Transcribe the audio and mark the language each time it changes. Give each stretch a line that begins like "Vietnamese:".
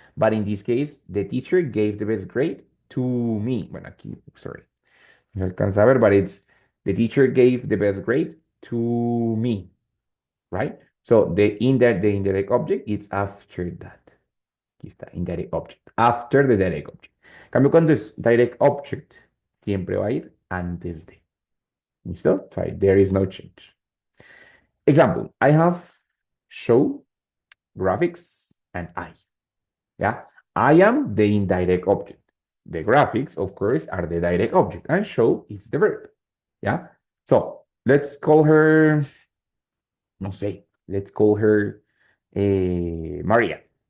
English: But in this case, the teacher gave the best grade to me.
Spanish: Bueno, aquí,
English: sorry,
Spanish: no alcanza a ver,
English: but it's the teacher gave the best grade to me, right? So the indirect object is after that.
Spanish: Aquí está,
English: indirect object. After the direct object.
Spanish: En cambio, cuando es direct object, siempre va a ir antes de. ¿Listo?
English: Try. There is no change. Example, I have show, graphics, and I. Yeah. I am the indirect object. The graphics, of course, are the direct object. And show is the verb. Yeah. So let's call her,
Spanish: no sé,
English: let's call her Maria.